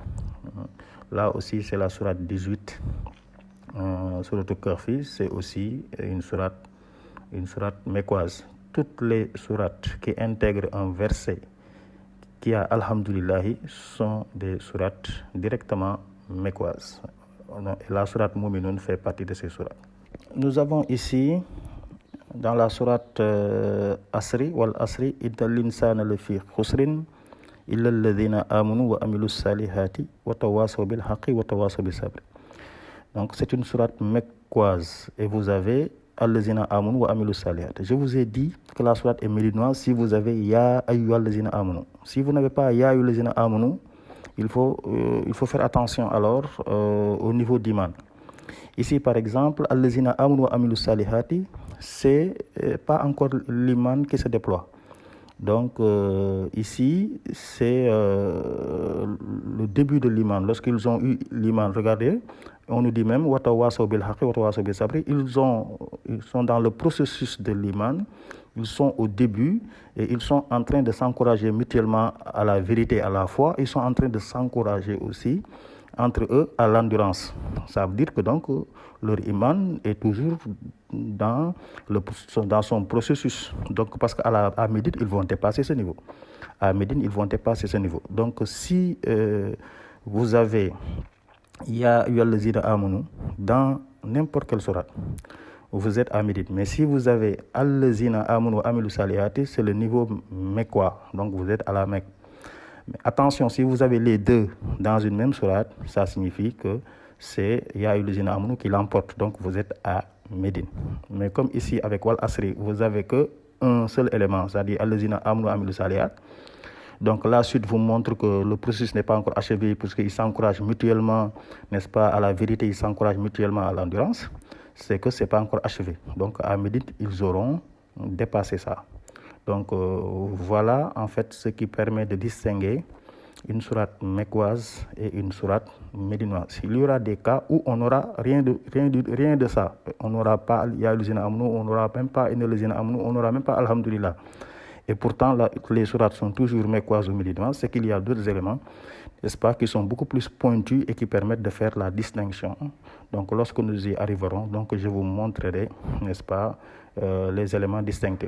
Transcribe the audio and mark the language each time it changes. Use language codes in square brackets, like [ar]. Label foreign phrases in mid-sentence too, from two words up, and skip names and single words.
[fr] Là aussi, c'est la sourate 18. Sourate Al-Kahfi, c'est aussi une sourate mécoise. Toutes les sourates qui intègrent un verset qui a Alhamdulillahi sont des sourates directement mécoises. Et la sourate Mu'minun fait partie de ces sourates. Nous avons ici, dans la sourate Asri, [ar] والعصر إن الإنسان لفي خسر إلا الذين آمنوا وعملوا الصالحات وتواصوا بالحق وتواصوا بالصبر. [fr] Donc c'est une sourate mécoise et vous avez [ar] الذين آمنوا وعملوا الصالحات. [fr] Je vous ai dit que la sourate est médinoise si vous avez [ar] يا أيها الذين آمنوا. [fr] Si vous n'avez pas [ar] يا أيها الذين آمنوا, [fr] il faut faire attention alors au niveau d'iman. Ici par exemple, [ar] الذين آمنوا وعملوا الصالحات, [fr] c'est pas encore l'iman qui se déploie. Donc ici, c'est le début de l'iman. Lorsqu'ils ont eu l'iman, regardez, on nous dit même [ar] وتواصوا بالحق وتواصوا بالصبر. [fr] Ils sont dans le processus de l'iman. Ils sont au début et ils sont en train de s'encourager mutuellement à la vérité, à la foi. Ils sont en train de s'encourager aussi entre eux à l'endurance. Ça veut dire que donc leur iman est toujours dans son processus. Donc parce qu'à Médine, ils vont dépasser ce niveau. À Médine, ils vont dépasser ce niveau. Donc si vous avez [ar] يا أيها الذين آمنوا [fr] dans n'importe quelle sourate, vous êtes à Médine. Mais si vous avez [ar] الذين آمنوا وعملوا الصالحات, [fr] c'est le niveau mécois. Donc vous êtes à la Mecque. Mais attention, si vous avez les deux dans une même sourate, ça signifie que c'est [ar] يا أيها الذين آمنوا [fr] qui l'emporte. Donc vous êtes à Médine. Mais comme ici avec [ar] والعصر, [fr] vous avez que un seul élément, c'est-à-dire [ar] الذين آمنوا وعملوا الصالحات. [fr] Donc la suite vous montre que le processus n'est pas encore achevé puisqu'ils s'encouragent mutuellement, n'est-ce pas, à la vérité, ils s'encouragent mutuellement à l'endurance. C'est que ce n'est pas encore achevé. Donc à Médine, ils auront dépassé ça. Donc voilà en fait ce qui permet de distinguer une sourate mécoise et une sourate médinoise. Il y aura des cas où on n'aura rien de ça. On n'aura pas [ar] يا أيها الذين آمنوا, [fr] on n'aura même pas [ar] إن الذين آمنوا, [fr] on n'aura même pas Alhamdulillah. Et pourtant, les sourates sont toujours mécoises ou médinoises, c'est qu'il y a d'autres éléments, n'est-ce pas, qui sont beaucoup plus pointus et qui permettent de faire la distinction. Donc, lorsque nous y arriverons, donc, je vous montrerai, n'est-ce pas, les éléments distinctifs.